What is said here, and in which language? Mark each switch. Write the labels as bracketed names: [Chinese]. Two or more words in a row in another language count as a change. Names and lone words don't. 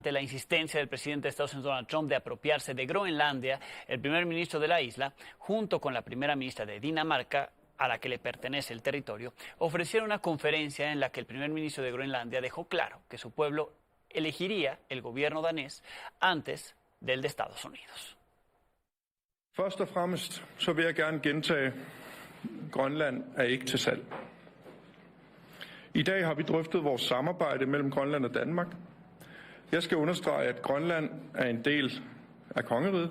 [Spanish] De la insistencia del presidente de Estados Unidos, Donald Trump, de apropiarse de Groenlandia, el primer ministro de la isla, junto con la primera ministra de Dinamarca, a la que le pertenece el territorio, ofrecieron una conferencia en la que el primer ministro de Groenlandia dejó claro que su pueblo elegiría el gobierno danés antes del de Estados Unidos. [Danish] Først og fremmest så vil jeg gerne gentage, Grønland er ikke til salg. I dag har vi drøftet vores samarbejde mellem Grønland og Danmark. Jeg skal understrege, at Grønland er en del af kongeriget.